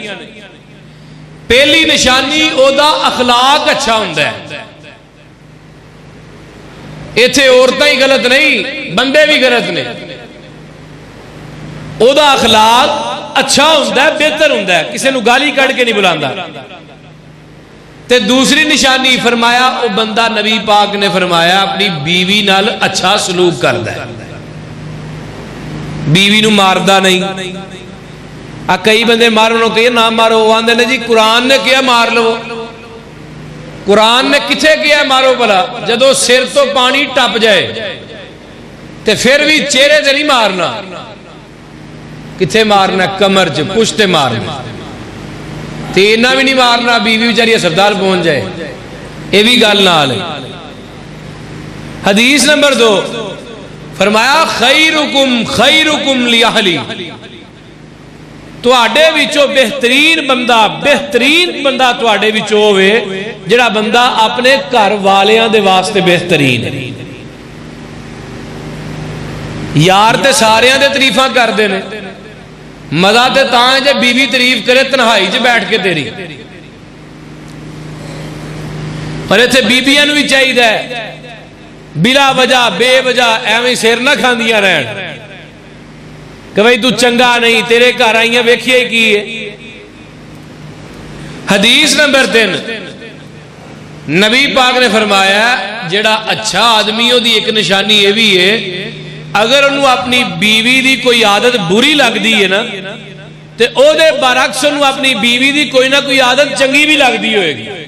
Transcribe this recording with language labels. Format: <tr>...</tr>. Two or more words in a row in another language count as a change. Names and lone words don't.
<pa>پہلی نشانی او دا اخلاق اچھا ہوندا ہے۔ ایتھے عورتیں ہی غلط نہیں، بندے بھی غلط نے۔ او دا اخلاق اچھا ہوندا ہے، بہتر ہوندا ہے، کسی نو گالی کڑ کے نہیں بلاندا۔ تے دوسری نشانی فرمایا او بندہ نبی پاک نے فرمایا اپنی بیوی نال اچھا سلوک کردا ہے، بیوی نو ماردا نہیں۔ کئی بندے مارو کہیے نہ مارو، وہ آندے نے جی قرآن نے کیا مار لو۔ قرآن نے کتھے کیا مارو بلا؟ جدو سر تو پانی ٹپ جائے تے پھر بھی چہرے تے نہیں مارنا، کتھے مارنا؟ کمر چ پشتے مارنا، تے اینا بھی نہیں مارنا بیوی بیچاری ہسپتال پہنچ جائے، یہ بھی گل نال ہے۔ حدیث نمبر 2 فرمایا</pa> <ar>خیرکم خیرکم لأہلی،</ar> <pa>تواڈے وچوں بہترین بندہ تواڈے وچوں ہوئے جڑا بندہ اپنے گھر والیاں دے واسطے بہترین ہے۔ یار تے ساریاں دے تعریفاں کردے نے، مزہ تے تاں ہے جے بیوی تعریف کرے تنہائی چ بیٹھ کے تیری۔ اور ایتھے بیبیاں نوں بھی چاہیے بلا وجہ بے وجہ ایویں سر نہ کھاندیاں رہن کہ بھئی تو چنگا نہیں، تیرے گھر آئیاں ویکھیے کی ہے۔ حدیث نمبر 3 نبی پاک نے فرمایا جڑا اچھا آدمی ہو دی ایک نشانی یہ بھی ہے اگر انہوں اپنی بیوی دی کوئی عادت بری لگ دی ہے نا تے او دے برعکس انہوں اپنی بیوی دی کوئی نہ کوئی عادت چنگی بھی لگ دی ہوئے گی۔</pa>